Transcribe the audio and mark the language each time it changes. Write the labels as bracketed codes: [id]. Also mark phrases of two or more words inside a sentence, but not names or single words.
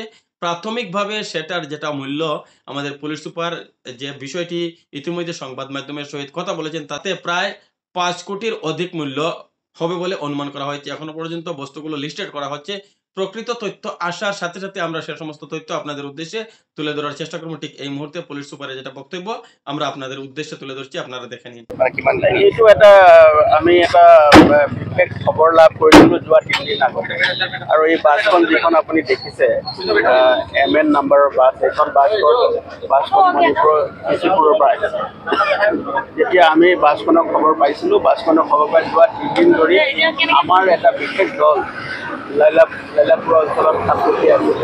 [bn] প্রাথমিকভাবে সেটার যেটা মূল্য আমাদের পুলিশ সুপার যে বিষয়টি ইতিমধ্যে সংবাদ মাধ্যমের সহিত কথা বলেছেন তাতে প্রায় ৫ কোটির অধিক মূল্য হবে বলে অনুমান করা হয়েছে। এখনো পর্যন্ত বস্তুগুলো লিস্টেড করা হচ্ছে। প্রকৃত তথ্য আসার সাথে সাথে আমরা সে সমস্ত তথ্য আপনাদের উদ্দেশ্যে তুলে ধরার চেষ্টা করব। ঠিক এই মুহূর্তে পুলিশ সুপারের যেটা বক্তব্য আমরা আপনাদের উদ্দেশ্যে তুলে ধরছি, আপনারা দেখে নিন। [as] এইটো এটা আমি এটা বিশেষ খবৰ লাভ কৰিছিলোঁ যোৱা ৩ দিন আগতে। আৰু এই বাছখন যিখন আপুনি দেখিছে MN নাম্বাৰৰ বাছ, এইখন বাছখন মণিপুৰৰ চিচিপুৰৰ পৰা আহিছে। যেতিয়া আমি বাছখনৰ খবৰ পাইছিলোঁ, বাছখনৰ খবৰ পাই যোৱা ৩ দিন ধৰি আমাৰ এটা বিশেষ দল লাইলাপুৰ অঞ্চলত থাকি আছিলে।